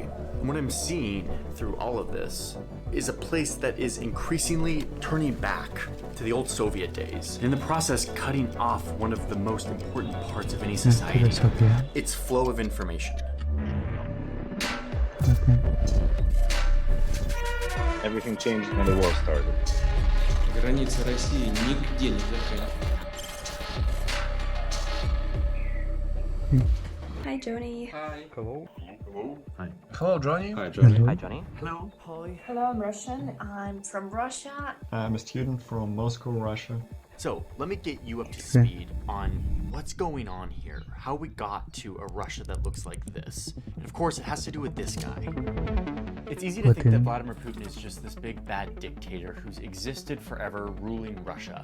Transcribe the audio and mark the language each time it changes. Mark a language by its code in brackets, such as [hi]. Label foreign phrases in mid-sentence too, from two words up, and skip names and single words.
[en] And what I'm seeing through all of this is a place that is increasingly turning back to the old Soviet days, and in the process cutting off one of the most important parts of any society, its flow of information. Everything changed when the war started. [ru] Границы России нигде не закрыты. [en] Hi, Johnny. Hi. Hello. Hello. Hi. Hello, Johnny. Hi, Johnny. Hi, Johnny. Hello, Polly. Hello, I'm Russian. I'm from Russia. I'm a student from Moscow, Russia. So, let me get you up to speed on what's going on here, how we got to a Russia that looks like this. And of course, it has to do with this guy. It's easy to think that Vladimir Putin is just this big bad dictator who's existed forever ruling Russia.